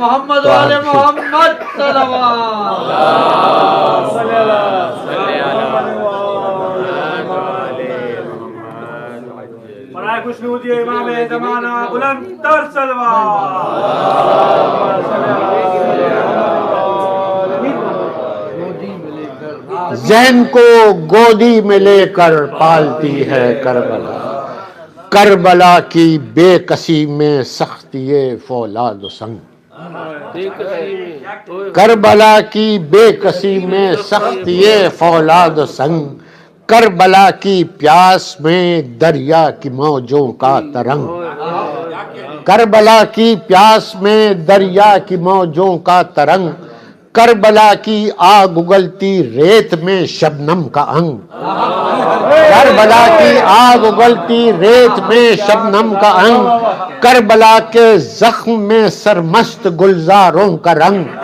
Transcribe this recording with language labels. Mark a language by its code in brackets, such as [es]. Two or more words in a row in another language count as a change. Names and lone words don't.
[ar] محمد وعلی محمد [ur] برائے خوشنودی امام زمانہ بلند تر ذہن کو گودی میں لے کر پالتی ہے کربلا، کربلا کی بے کسی میں سختی فولاد و سنگ، کربلا کی بے کسی میں سختی فولاد و سنگ، کربلا کی پیاس میں دریا کی موجوں کا ترنگ، کربلا کی پیاس میں دریا کی موجوں کا ترنگ، کربلا کی آگ اگلتی ریت میں شبنم کا انگ، کربلا کی آگ اگلتی ریت میں شبنم کا انگ، کربلا کے زخم میں سرمست گلزاروں کا رنگ،